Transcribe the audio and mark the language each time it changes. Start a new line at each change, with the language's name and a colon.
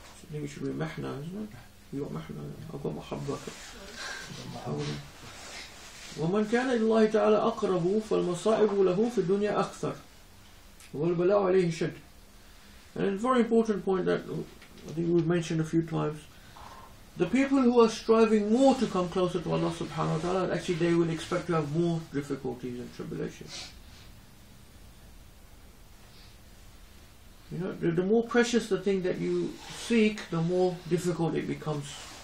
English: I think it should be محنة, isn't it? You got محنة, I've got محبة.
Arabic: ومن كان إلى الله تعالى أقرب فالمصائب له في الدنيا أكثر والبلاء عليه شد.
English: And it's a very important point that I think we've mentioned a few times. The people who are striving more to come closer to Allah subhanahu wa ta'ala, actually they will expect to have more difficulties and tribulations. You know, the more precious the thing that you seek, the more difficult it becomes.